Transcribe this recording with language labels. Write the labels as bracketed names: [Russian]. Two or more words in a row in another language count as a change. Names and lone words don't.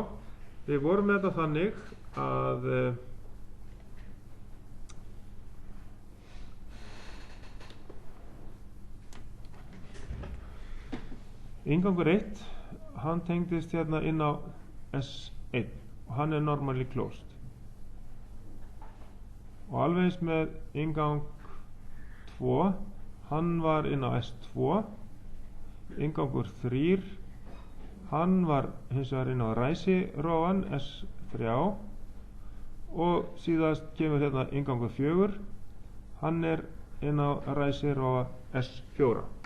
[Icelandic] Við vorum með þetta þannig að inngangur 1, hann tengdist hérna inn á S1 og hann er [English] normally closed. [Icelandic] Og alveg eins með inngang 2, hann var inn á S2, inngangur 3, hann var hins vegar inn á ræsirófan S3 og síðast kemur hérna inngangur 4, hann er inn á ræsirófa S4.